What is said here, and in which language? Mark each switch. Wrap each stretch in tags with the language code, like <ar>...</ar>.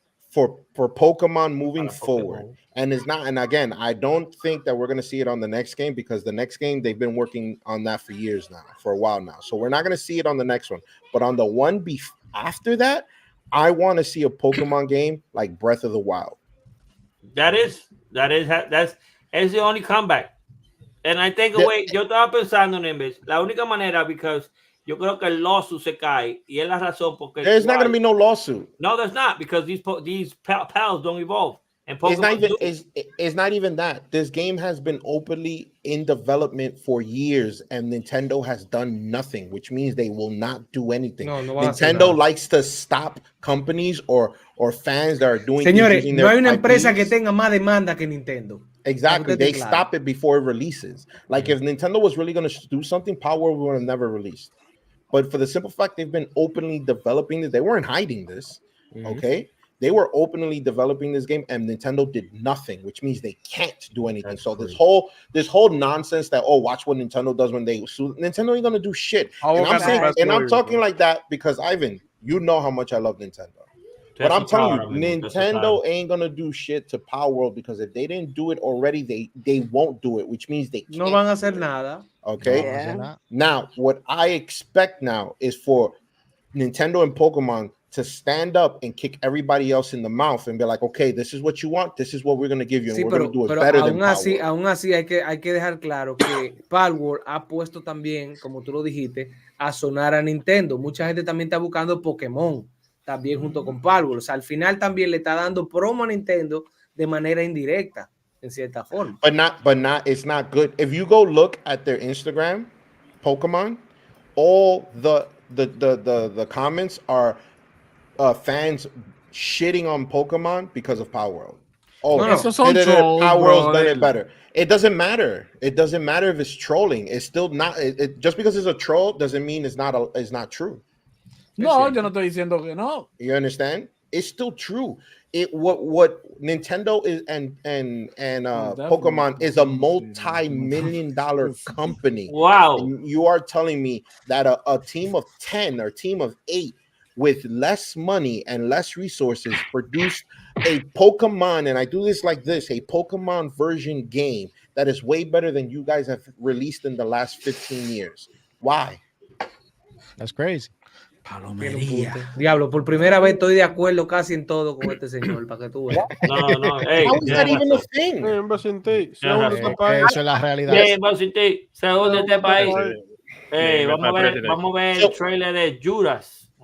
<en>For Pokemon moving forward. And it's not, and again, I don't think that we're going to see it on the next game, because the next game, they've been working on that for years now, for a while now. So we're not going to see it on the next one. But on the one after that, I want to see a Pokemon game like Breath of the Wild. That's the only comeback. And I think,</en> <es>yo estaba pensando en vez, la única manera, because yo creo que el lawsuit se cae, y es la razón porque</es> <en>there's not going to be no lawsuit. No, there's not, because these pals don't evolve. And it's not even that. This game has been openly in development for years, and Nintendo has done nothing, which means they will not do anything. Nintendo likes to stop companies or fans that are doing.</en> <es>Señores, no hay una empresa que tenga más demanda que Nintendo.</es> <en>Exactly, they stop it before it releases. Like if Nintendo was really going to do something, Power World would have never released. But for the simple fact they've been openly developing this, they weren't hiding this. Okay. They were openly developing this game, and Nintendo did nothing, which means they can't do anything. That's so crazy. this whole nonsense that watch what Nintendo does when they sue. Nintendo ain't gonna do shit. I'm talking like that because Ivan, you know how much I love Nintendo. But I'm telling you, Nintendo ain't gonna do shit to Power World, because if they didn't do it already, they won't do it, which means they can't.</en> <es>No van a hacer nada.</es> <en>Okay. Yeah. Now, what I expect now is for Nintendo and Pokemon to stand up and kick everybody else in the mouth and be like, okay, this is what you want, this is what we're going to give you, and we're going to do it better than Power World.</en> <es>Aún así hay que dejar claro que Power World ha puesto también, como tú lo dijiste, a sonar a Nintendo. Mucha gente también está buscando Pokémon también junto con Power World. O sea, al final también le está dando promo a Nintendo de manera indirecta, en cierta forma.</es> <en>But it's not good. If you go look at their Instagram, Pokemon, all the comments are fans shitting on Pokemon because of Power World. Power World's done it better. It doesn't matter. It doesn't matter if it's trolling. It's still not. Just because it's a troll doesn't mean it's not true. No, yo no estoy diciendo que no. You understand? It's still true. What Nintendo is and Pokemon is a multi-million-dollar company. Wow. And you are telling me that a team of 10 or team of 8 with less money and less resources produced a Pokemon, and I do this like this, a Pokemon version game that is way better than you guys have released in the last 15 years. Why? That's crazy.</en> <es>Palomería. Diablo, por primera vez estoy de acuerdo casi en todo con este señor, para que tú veas.</es> <en>No, hey, how is that even a thing?</en> <es>Eso es la realidad. Según este país. Hey, vamos a ver el trailer de Judas.</es>